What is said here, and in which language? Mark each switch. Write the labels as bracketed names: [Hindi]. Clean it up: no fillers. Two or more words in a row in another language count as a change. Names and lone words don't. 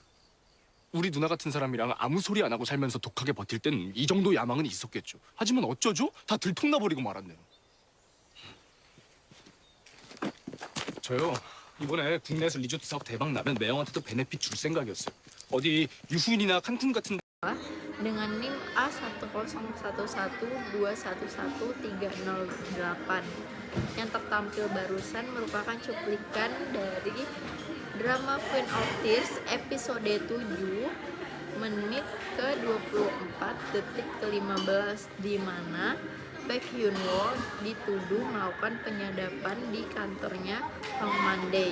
[Korean] 우리 누나 같은 사람이랑 아무 소리 안 하고 살면서 독하게 버틸 땐 이 정도 야망은 있었겠죠. 하지만 어쩌죠? 다 들통나버리고 말았네요. 저요, 이번에 국내에서 리조트 사업 대박 나면 매형한테도 베네핏 줄 생각이었어요. 어디 유후인이나 칸쿤 같은 [Indonesian] dengan NIM A10112113138 yang tertampil barusan merupakan cuplikan dari drama Queen of Tears episode 7 menit ke-24 detik ke-15 di mana Baek Hyun-woo dituduh melakukan penyadapan di kantornya Hong Monday.